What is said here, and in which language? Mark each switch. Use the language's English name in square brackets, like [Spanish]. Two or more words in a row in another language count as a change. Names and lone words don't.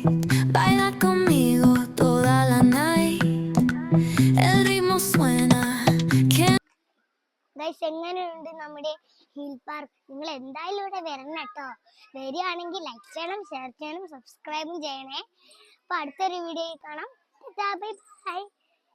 [Spanish] Baila conmigo toda la night. El ritmo suena. [Malayalam] ഗൈസ് എങ്ങനെയുണ്ട് നമ്മുടെ ഹിൽ പാർക്ക്? നിങ്ങൾ എന്തായാലും ഇവിടെ വരണം കേട്ടോ. വരികയാണെങ്കിൽ ലൈക്ക് ചെയ്യണം, ഷെയർ ചെയ്യണം, സബ്സ്ക്രൈബും ചെയ്യണേ. അപ്പൊ അടുത്തൊരു വീഡിയോയിൽ കാണാം. [English] bye bye.